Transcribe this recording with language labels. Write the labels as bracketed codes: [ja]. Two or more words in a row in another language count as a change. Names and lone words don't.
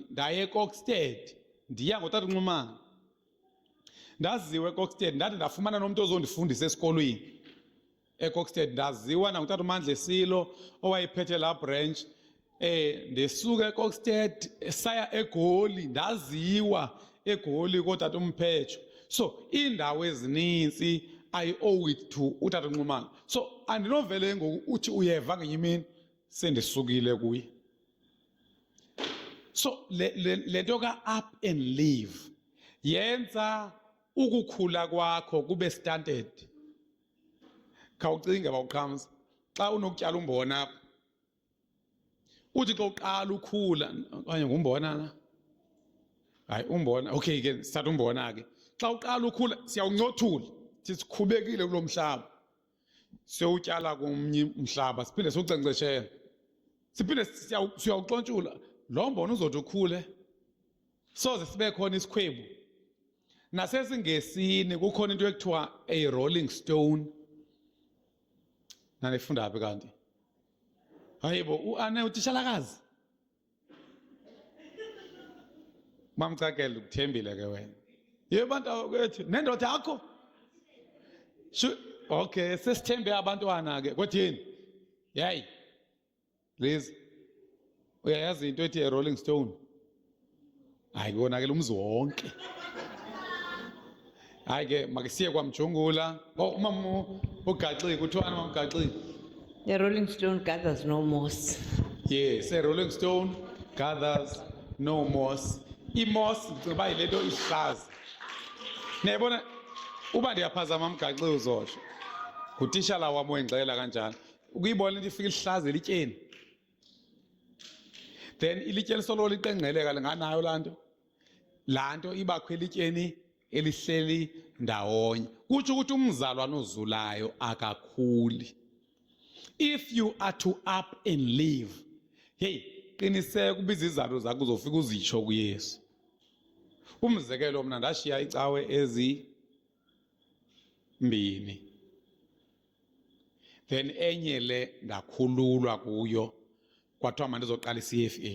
[xh] Ndaye eKokstad, ndiya ngotata uNxumalo. Ndaziwe eKokstad, ndathi ndafumana nomuntu ozondifundisa esikolweni. EKokstad ndaziwa nangutata uMandla Silo owayephethe la branch. Ndesuka eKokstad saya eGoli, ndaziwa eGoli kotata uMphecho. So indawo ezininzi [en] I owe it to [xh] utata uNxumalo. So andinovele ngoku uthi uyeva ngenye imini sendisukile kuye. So le nto ka- [en] up and leave [xh] yenza ukukhula kwakho kube stunted. Khawucinge bawuqhamza xa unokutyala umbona apha. Uthi xa uqala ukhula okanye ngumbona na? Hayi umbona. Okay ke sithatha umbona ke. Xa uqala ukhula siyawuncothula. Sikhubekile kulo mhlaba. Siyawutyala komnye umhlaba siphinde siwunkcenkceshele. Siphinde siyawuxontshula. Lo mbona uzothi ukhule. Soze sibe khona isikhwebu. Nasesingesini kukhona into ekuthiwa [en] a rolling stone. [xh] Nanifunda apha kanti. Hayibo uAnne utitshalakazi. Mamcakele ukuthembile ke wena. Yebantu kwethu nendoda yakho. Okay, sesithembe abantwana ke kodwa yini? Please. Uyayazi into ethi [en] a rolling stone? [xh] Hayi konakela umzi wonke. Hayi ke makisiye kwaMjungula. Umama uGaxi kuthiwa mama uGaxi. [en] The rolling stone gathers no moss. Yes, a rolling stone gathers no moss. [xh] I-moss ndicinga yile nto ihlaza. Niyabona uba ndiyaphazama uMgaxi uzosho. Ngutishala wam wengxela kanjalo. Ukuyibona into ifika ihlaza elityeni. Then ilitye lisolo liqengqeleka nganayo laa nto. Laa nto ibakho elityeni elihleli ndawonye. Kutsho ukuthi umzalwane ozulayo akakhuli. [en] If you are to up and leave, [xh] hey, qiniseka ubiza izizathu zakho uzofika uzitsho kuYesu. Umzekelo mina ndashiya icawe ezimbini. Then enye le ndakhululwa kuyo kwathiwa mandizoqala iCFA.